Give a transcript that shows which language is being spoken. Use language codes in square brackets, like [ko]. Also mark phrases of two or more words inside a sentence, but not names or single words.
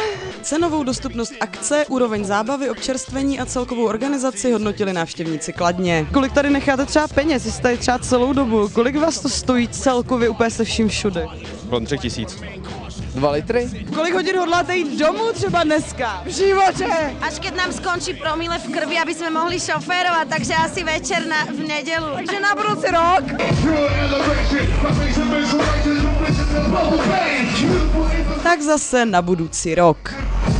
[cs] Cenovou dostupnost akce, úroveň zábavy, občerstvení a celkovou organizaci hodnotili návštěvníci kladně. Kolik tady necháte třeba peněz, jste tady třeba celou dobu? Kolik vás to stojí celkově úplně se vším všude? Kolem 3 000. 2 litry? Kolik hodin hodláte jít domů třeba dneska? V životě! [sk] Až keď nám skončí promile v krvi, aby sme mohli šoférovať, takže asi večer v nedelu. Takže na budúci rok! Tak zase na budúci rok.